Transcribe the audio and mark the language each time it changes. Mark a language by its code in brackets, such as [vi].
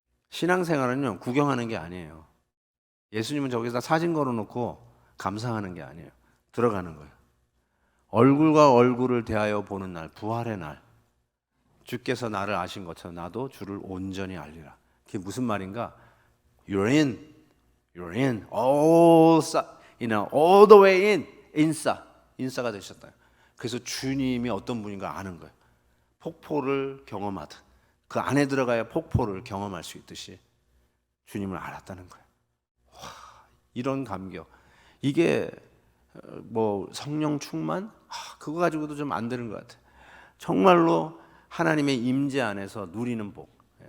[ko] 신앙생활은요 구경하는 게 아니에요. 예수님은 저기다 사진 걸어놓고 감상하는 게 아니에요. 들어가는 거예요. 얼굴과 얼굴을 대하여 보는 날, 부활의 날. 주께서 나를 아신 것처럼 나도 주를 온전히 알리라. 그게 무슨 말인가? [en] You're in, you're in, all the way in, [ko] 인싸가 되셨다. 그래서 주님이 어떤 분인가 아는 거예요. 폭포를 경험하듯 그 안에 들어가야 폭포를 경험할 수 있듯이 주님을 알았다는 거예요. 와, 이런 감격. 이게 뭐 성령 충만? 그거 가지고도 좀 안 되는 것 같아요. 정말로 하나님의 임재 안에서 누리는 복.